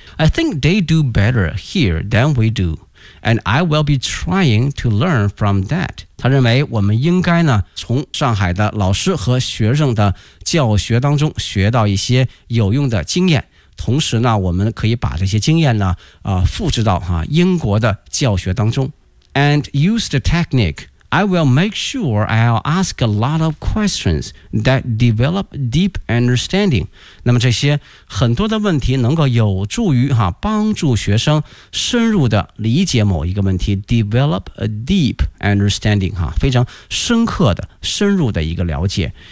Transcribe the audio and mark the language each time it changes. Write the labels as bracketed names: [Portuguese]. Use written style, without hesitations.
[English] I think they do better here than we do and I will be trying to learn from that。 [Chinese] 他认为我们应该呢从上海的老师和学生的教学当中学到一些有用的经验，同时呢我们可以把这些经验呢复制到哈、啊、英国的教学当中。 [English] And use the technique, I will make sure I'll ask a lot of questions that develop deep understanding. [Chinese] 那么这些很多的问题能够有助于哈、啊、帮助学生深入的理解某一个问题， [English] develop a deep understanding, [Chinese] 哈、啊、非常深刻的深入的一个了解。